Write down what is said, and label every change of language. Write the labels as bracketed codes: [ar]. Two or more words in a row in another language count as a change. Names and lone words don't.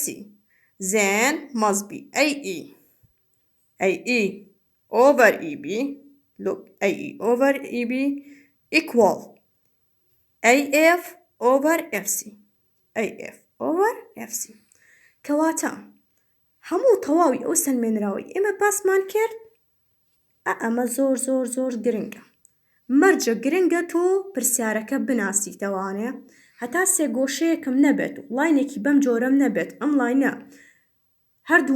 [en] Then must be AE over EB. Look, AE over EB equal AF over FC AF over FC [ckb] کەواتە هەموو تەواوی ئەو سەلمێنراوەی ئێمە باسمان کرد ئەمە زۆر گرنگە مەرجە گرنگە تۆ پرسیارەکە بناسیتەوانێ هەتا سێ گۆشەیەکم نەبێت و لاینێکی بەم جۆرەم نەبێت ئەم لاینە هەردوو